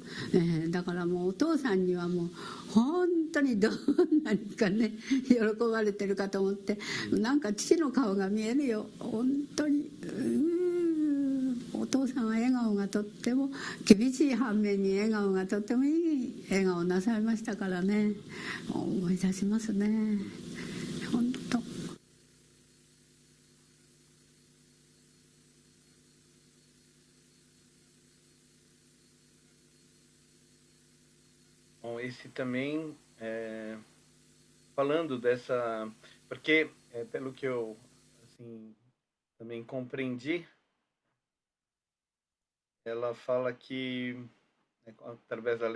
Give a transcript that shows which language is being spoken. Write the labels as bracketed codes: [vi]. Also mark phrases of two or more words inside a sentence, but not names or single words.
[ja] だからもうお父さんにはもう本当にどんなにかね喜ばれてるかと思って、なんか父の顔が見えるよ本当に。お父さんは笑顔がとっても厳しい反面に笑顔がとってもいい笑顔なさいましたからね、思い出しますね本当。 [pt] Bom, esse também falando dessa, porque pelo que eu assim também compreendi, ela fala que, através da